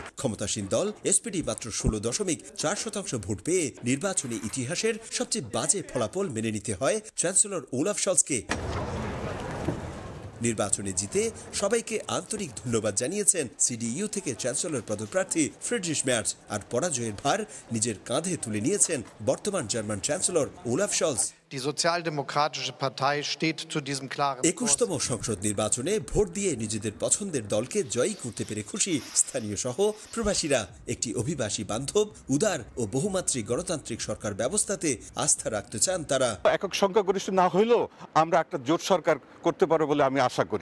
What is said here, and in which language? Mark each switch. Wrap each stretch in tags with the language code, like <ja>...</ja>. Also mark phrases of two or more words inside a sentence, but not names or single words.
<bn>ক্ষমতাসীন দল এসপিডি মাত্র 16.4% ভোট পেয়ে নির্বাচনী ইতিহাসের সবচেয়ে বাজে ফলাফল মেনে নিতে হয় চ্যান্সেলর ওলাফ শলজকে। নির্বাচনে জিতে সবাইকে আন্তরিক ধন্যবাদ জানিয়েছেন সিডিইউ থেকে চ্যান্সেলর পদপ্রার্থী ফ্রিডরিশ ম্যার্চ। আর পরাজয়ের ভার নিজের কাঁধে তুলে নিয়েছেন বর্তমান জার্মান চ্যান্সেলর ওলাফ শলজ।</bn> <de>Die Sozialdemokratische Partei steht zu diesem klaren</de> <bn>21তম সংসদ নির্বাচনে ভোট দিয়ে নিজেদের পছন্দের দলকে জয়ী করতে পেরে খুশি স্থানীয় সহ প্রবাসীরা। একটি অভিবাসী বান্ধব, উদার ও বহুমাত্রিক গণতান্ত্রিক সরকার ব্যবস্থাতে আস্থা রাখতে চান তারা। একক সংখ্যাগরিষ্ঠ না হইলেও আমরা একটা জোট সরকার করতে পারবো বলে আমি আশা করি।</bn>